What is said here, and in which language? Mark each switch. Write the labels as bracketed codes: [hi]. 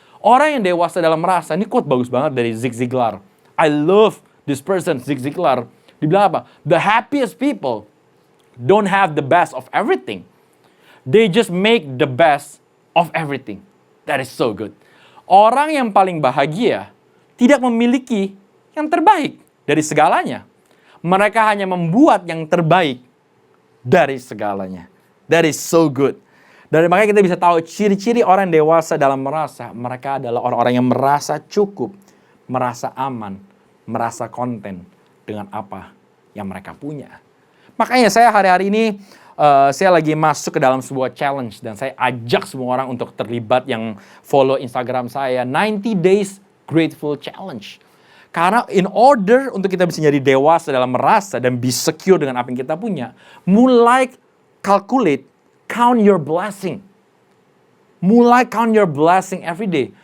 [id] Orang yang dewasa dalam merasa, ini quote bagus banget dari Zig Ziglar. [en] I love this person, Zig Ziglar. [id] Dibilang apa? [en] The happiest people don't have the best of everything. They just make the best of everything. That is so good. [id] Orang yang paling bahagia tidak memiliki yang terbaik dari segalanya. Mereka hanya membuat yang terbaik dari segalanya. [en] That is so good. [id] Dan makanya kita bisa tahu ciri-ciri orang dewasa dalam merasa. Mereka adalah orang-orang yang merasa cukup, merasa aman, merasa konten dengan apa yang mereka punya. Makanya saya hari-hari ini saya lagi masuk ke dalam sebuah challenge dan saya ajak semua orang untuk terlibat yang follow Instagram saya, 90 Days Grateful Challenge. Karena in order untuk kita bisa jadi dewasa dalam merasa dan [en] be secure [id] dengan apa yang kita punya, mulai calculate, [en] count your blessing. [id] Mulai [en] count your blessing every day.